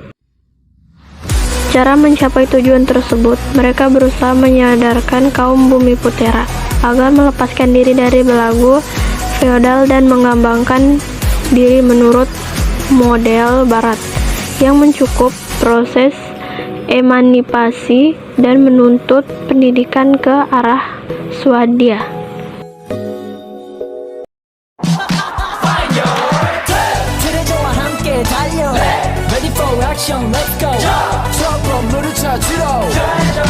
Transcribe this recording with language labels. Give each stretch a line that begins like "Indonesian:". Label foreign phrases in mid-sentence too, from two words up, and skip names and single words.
Indonesian: Cara mencapai tujuan tersebut, mereka berusaha menyadarkan kaum Bumi Putera agar melepaskan diri dari belagu feodal dan mengembangkan diri menurut model Barat yang mencukup proses emansipasi dan menuntut pendidikan ke arah swadaya.
Korean: 트레저와 함께 달려
English: Ready for action, let's go
Korean: 트럭으로 물을 찾으러